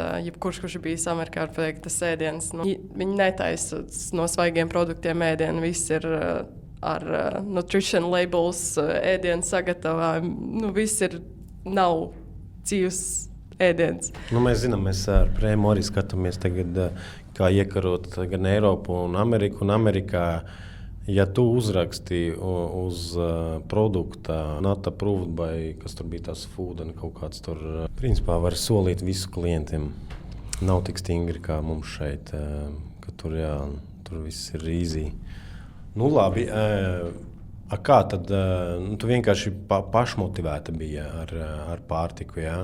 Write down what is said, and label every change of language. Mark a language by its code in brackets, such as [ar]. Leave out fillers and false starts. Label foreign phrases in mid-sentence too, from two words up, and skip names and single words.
[lv] Jebkurš, kurš ir bijis Amerikā, var pateikt, tas ēdiens. Viņi netaisa no svaigiem produktiem ēdienu, viss ir ar [en] nutrition labels, [lv] ēdienu sagatavojumu. Viss nav dzīves ēdiens. Mēs zinām, mēs ar Prēmu arī skatāmies tagad, kā iekarot gan Eiropu un Ameriku. Un Amerikā, ja tu uzraksti uz produkta [en] not approved by, [lv] kas tur bija tās food un kaut kāds tur, principā var solīt visu klientiem. Nav tik stingri kā mums šeit, ka tur viss ir easy. Labi, kā tad tu vienkārši pašmotivēta bija ar pārtiku, jā?